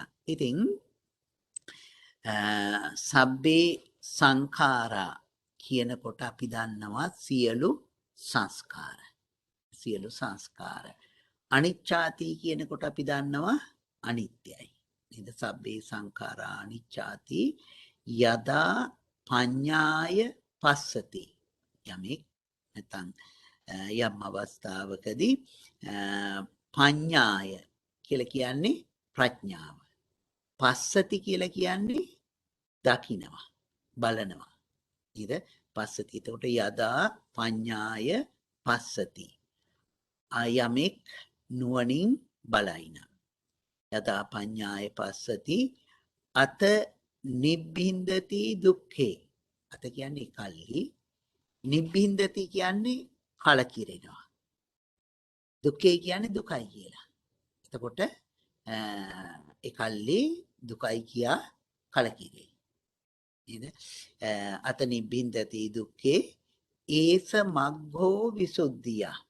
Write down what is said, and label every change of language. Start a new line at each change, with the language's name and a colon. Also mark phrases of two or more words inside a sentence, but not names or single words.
Sinhala: ඉතින්
Pali: සබ්බේ සංඛාරා
Sinhala: කියනකොට අපි දන්නවා සියලු සංස්කාර. සියලු සංස්කාර. අනිච්චාති කියනකොට අපි දන්නවා අනිත්‍යයි.
Pali: නේද? සබ්බේ සංඛාරා අනිච්චාති යදා පඤ්ඤාය පස්සති.
Sinhala: යමෙක් නැත්නම් යම් අවස්ථාවකදී පඤ්ඤාය කියලා කියන්නේ ප්‍රඥාව. පස්සති කියලා කියන්නේ දකිනවා, බලනවා. නේද? පස්සති.
Pali: එතකොට යදා පඤ්ඤාය පස්සති.
Sinhala: යමෙක් නුවණින් බලයින.
Pali: යදා පඤ්ඤාය පස්සති අත නිබ්බින්දති දුක්ඛේ.
Sinhala: අත කියන්නේ කල්හි, නිබ්බින්දති කියන්නේ කලකිරෙනවා.
Pali: දුක්ඛේ කියන්නේ
Sinhala: දුකයි කියලා. එතකොට එකල්ලි දුකයි කියා කලකිරේ. නේද?
Pali: අත නිබ්බින්දති දුක්ඛේ ඒස මග්ගෝ විසුද්ධිය.